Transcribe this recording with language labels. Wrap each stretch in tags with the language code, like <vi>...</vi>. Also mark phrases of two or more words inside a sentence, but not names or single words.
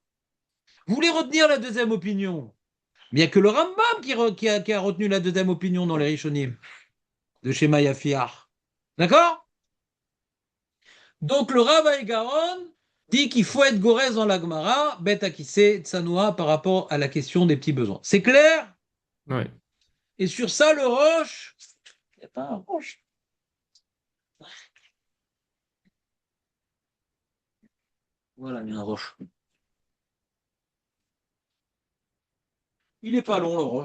<fr>Vous voulez retenir la deuxième opinion? Mais il n'y a que le Rambam qui a retenu la deuxième opinion dans les Rishonim de Shema Yafiar. D'accord? Donc le Rav Gaon dit qu'il faut être gorès dans la Gemara,</fr> <he>בית הכסא, צניעות,</he> <fr>par rapport à la question des petits besoins. C'est clair? Oui. Et sur ça, le Roche, il n'y a pas un Roche. Voilà, il y a un Roche. Il n'est pas long, le Roche.</fr>